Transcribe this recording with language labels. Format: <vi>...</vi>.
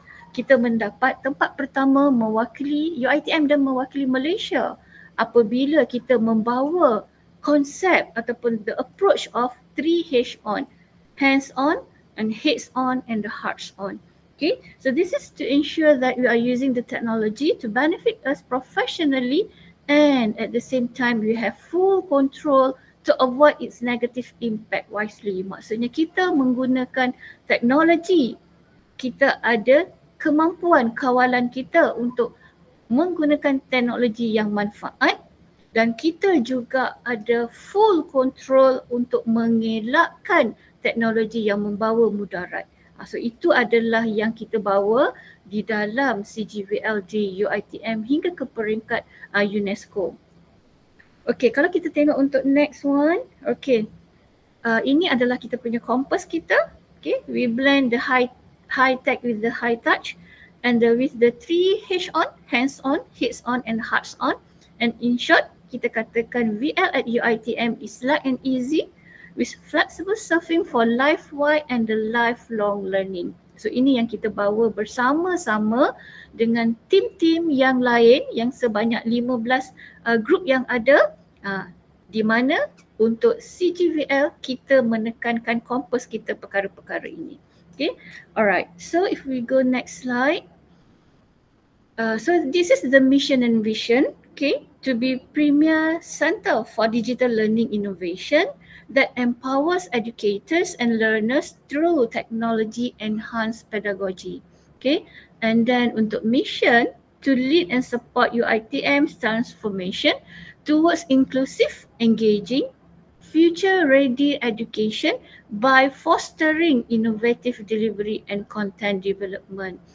<ms>Kita mendapat tempat pertama mewakili UiTM dan mewakili Malaysia apabila kita membawa konsep ataupun</ms> <en>the approach of 3H on, hands on and heads on and the hearts on. Okay, so this is to ensure that we are using the technology to benefit us professionally, and at the same time we have full control to avoid its negative impact wisely.</en> <ms>Maksudnya kita menggunakan teknologi, kita ada kemampuan kawalan kita untuk menggunakan teknologi yang manfaat, dan kita juga ada full control untuk mengelakkan teknologi yang membawa mudarat. So itu adalah yang kita bawa di dalam CGVL di UiTM hingga ke peringkat UNESCO. Okay, kalau kita tengok untuk next one, okay, ini adalah kita punya kompas kita.</ms> <en>Okay, we blend the high tech with the high touch, and with the 3H on, hands on, heads on and hearts on. And in short,</en> <ms>kita katakan</ms> <en>VL at UiTM is light and easy with flexible surfing for life-wide and the lifelong learning.</en> <ms>So ini yang kita bawa bersama-sama dengan tim-tim yang lain yang sebanyak 15 grup yang ada, di mana untuk CGVL kita menekankan kompas kita perkara-perkara ini.</ms> <en>Okay, alright. So if we go next slide. So this is the mission and vision. Okay, to be premier center for digital learning innovation that empowers educators and learners through technology enhanced pedagogy. Okay, and then untuk mission, to lead and support UiTM's transformation towards inclusive, engaging, future-ready education by fostering innovative delivery and content development.</en>